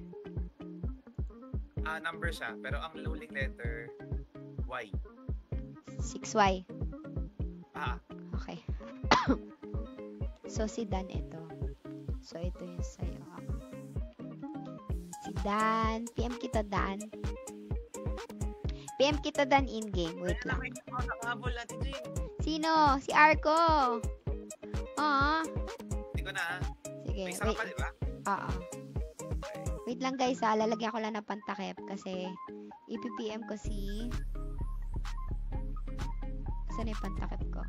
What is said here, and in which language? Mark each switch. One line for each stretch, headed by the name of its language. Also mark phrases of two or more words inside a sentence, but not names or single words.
Filipino: Number siya, pero ang huling letter, Y. 6Y. Ah, Okay. So, si Dan ito. So, ito yung sa'yo. Si Dan. PM kita, Dan. PM kita, Dan, in-game. Wait lang. nakita ko, nakahabol Ate Jean. Sino? Si Arco. Oo. Hindi ko na, ha? Sige. May isa ka pa, Wait. di ba? Oo. Wait lang, guys, ha. Lalagyan ko lang ng pantakip kasi ipipm ko si... Saan yung pantakip ko?